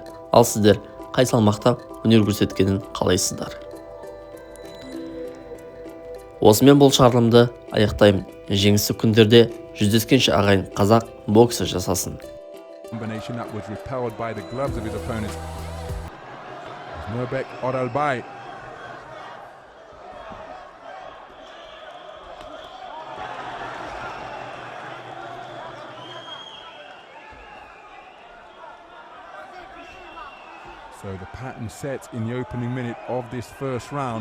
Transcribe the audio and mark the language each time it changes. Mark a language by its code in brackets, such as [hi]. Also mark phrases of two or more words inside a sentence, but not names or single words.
[kk] Ал сіздер қай салмақта өнер көрсеткенін қалайсыздар? Осымен бұл шығарылымды аяқтаймын. Жеңісті күндерде жүздескенше ағайын қазақ боксы жасасын. НЕРБЕК ОРАЛБАЙ. [en] So the pattern set in the opening minute of this first round.